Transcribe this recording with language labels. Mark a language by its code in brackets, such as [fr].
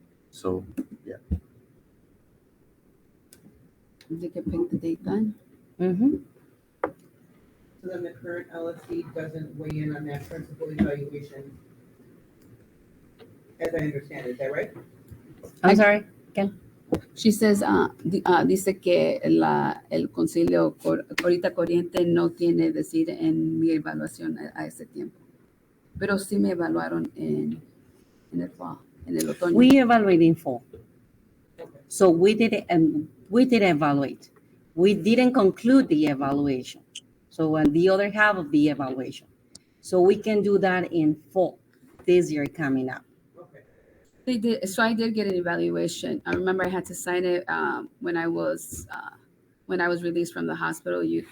[en] So They can pick the date then. Mm-hmm. So then the current LSC doesn't weigh in on that principal evaluation, as I understand it, is that right? I'm sorry. She says, [es] dice que el concilio ahorita corriente no tiene decir en mi evaluación a ese tiempo. Pero sí me evaluaron en el fall, en el otoño. [en] We evaluate in fall. So we did evaluate. We didn't conclude the evaluation. So on the other half of the evaluation. So we can do that in fall this year coming up. Okay. They did. So I did get an evaluation. I remember I had to sign it when I was released from the hospital.